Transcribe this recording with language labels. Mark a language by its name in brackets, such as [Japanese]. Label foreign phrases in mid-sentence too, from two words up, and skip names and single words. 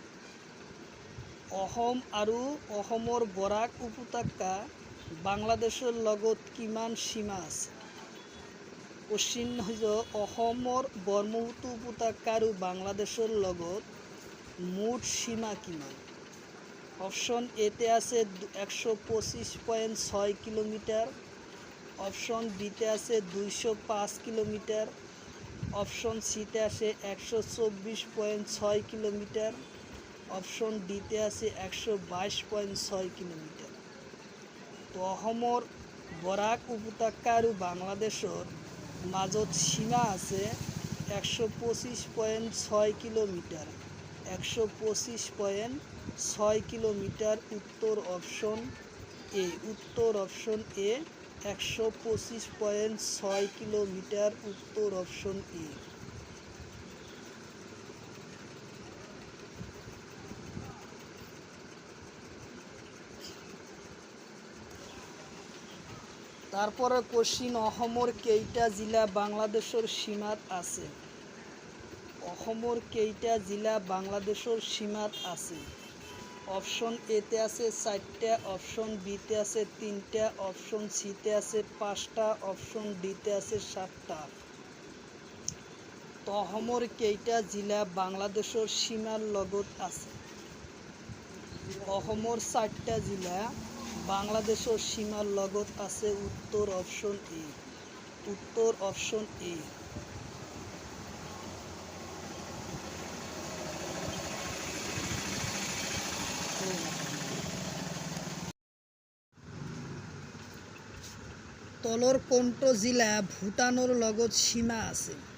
[Assamese] অসম আৰু অসমৰ বৰাক উপত্যকা বাংলাদেশৰ লগত কিমান সীমা আছে? কোশ্চিন হৈছে অসমৰ ব্ৰহ্মপুত্ৰ উপত্যকা আৰু বাংলাদেশৰ লগত মুঠ সীমা কিমান? অপশন এতে আছে 125.6 কিলোমিটার, অপশন বিতে আছে 205 কিলোমিটার, অপশন সিতে আছে 124.6 কিলোমিটার, অপশন ডিতে আছে 122.6 কিলোমিটার। তো অসমৰ বৰাক উপত্যকা আৰু বাংলাদেশৰ মাজত সীমা আছে 125.6 কিলোমিটার, 125.6 কিলোমিটার। উত্তর অপশন এ। উত্তর অপশন এ, 125.6 কিলোমিটার। উত্তর অপশন এ। তারপরে কোশ্চিন, অসমৰ কেইটা জিলা বাংলাদেশৰ সীমাত আছে? অসমৰ কেইটা জিলা বাংলাদেশৰ সীমাত আছে? অপশন এতে আছে 4টা, অপশন বিতে আছে 3টা, অপশন সিতে আছে 5টা, অপশন ডিতে আছে 7টা। তো অসমৰ কেইটা জিলা বাংলাদেশৰ সীমাৰ লগত আছে? অসমৰ 4টা জিলা বাংলাদেশৰ সীমাৰ লগত আছে। উত্তৰ অপশন এ। উত্তৰ অপশন এ। তলৰ কোনটো জিলা ভূটানৰ লগত সীমা আছে?